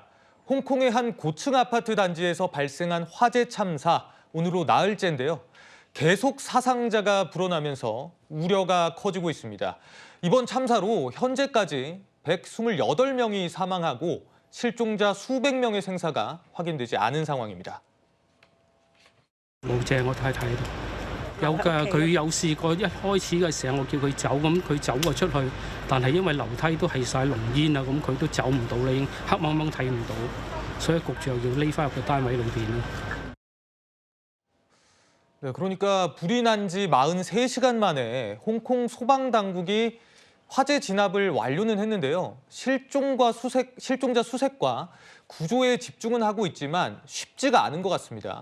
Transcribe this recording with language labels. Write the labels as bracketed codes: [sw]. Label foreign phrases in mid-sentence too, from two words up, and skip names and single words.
[ko] 홍콩의 한 고층 아파트 단지에서 발생한 화재 참사, 오늘로 나흘째인데요. 계속 사상자가 불어나면서 우려가 커지고 있습니다. 이번 참사로 현재까지 128명이 사망하고 실종자 수백 명의 생사가 확인되지 않은 상황입니다. [yue] 冇借我太太度，有㗎，佢有試過一開始嘅時候，我叫佢走，咁佢走咗出去，但係因為樓梯都係晒濃煙啊，咁佢都走唔到啦，已經黑掹掹睇唔到，所以焗住又要匿翻入個單位裏邊啦。 [ko] 네, 그러니까 불이 난 지 43시간 만에 홍콩 소방당국이 화재 진압을 완료는 했는데요. 실종자 수색과 구조에 집중은 하고 있지만 쉽지가 않은 것 같습니다.